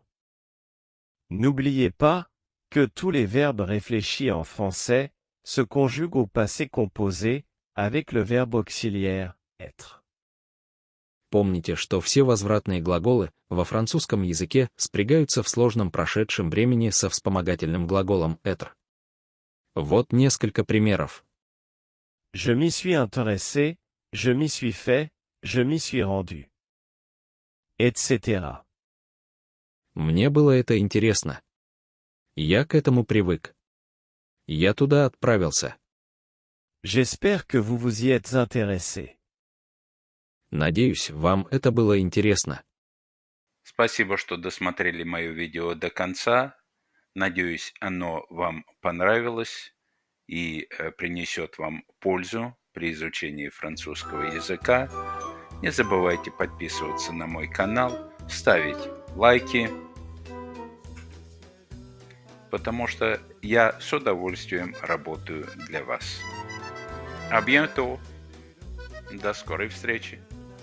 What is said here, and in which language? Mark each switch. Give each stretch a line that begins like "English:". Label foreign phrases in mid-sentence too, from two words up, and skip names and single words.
French: N'oubliez pas que tous les verbes réfléchis en français se conjuguent au passé composé avec le verbe auxiliaire être.
Russian: Помните, что все возвратные глаголы во французском языке спрягаются в сложном прошедшем времени со вспомогательным глаголом être. Вот несколько примеров.
French: Je m'y suis intéressé, je m'y suis fait, je m'y suis rendu. Etc.
Russian: Мне было это интересно. Я к этому привык. Я туда отправился.
French: J'espère que vous vous y êtes intéressé.
Russian: Надеюсь, вам это было интересно. Спасибо, что досмотрели мое видео до конца. Надеюсь, оно вам понравилось и принесет вам пользу при изучении французского языка. Не забывайте подписываться на мой канал, ставить лайки, потому что я с удовольствием работаю для вас.
French: À bientôt.
Russian: До скорой встречи.